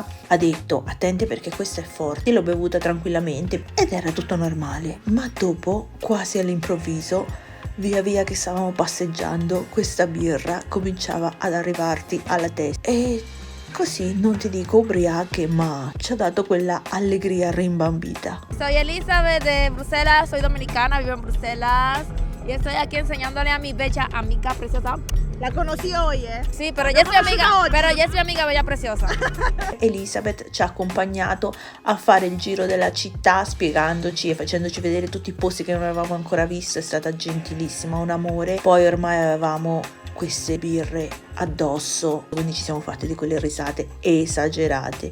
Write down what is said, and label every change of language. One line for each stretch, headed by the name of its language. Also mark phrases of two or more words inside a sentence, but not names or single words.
Italian: Ha detto: attenti perché questa è forte. L'ho bevuta tranquillamente ed era tutto normale, ma dopo, quasi all'improvviso, via via che stavamo passeggiando, questa birra cominciava ad arrivarti alla testa e così, non ti dico ubriache, ma ci ha dato quella allegria rimbambita.
Spanish: Soy Elizabeth de Bruselas, soy dominicana, vivo en Bruselas y estoy aquí enseñándole a mi bella amiga preciosa. La conocí hoy, Sí, pero ella es mi amiga bella preciosa.
Italian: Elisabeth ci ha accompagnato a fare il giro della città spiegandoci e facendoci vedere tutti i posti che non avevamo ancora visto. È stata gentilissima, un amore. Poi ormai avevamo queste birre addosso, quindi ci siamo fatti di quelle risate esagerate.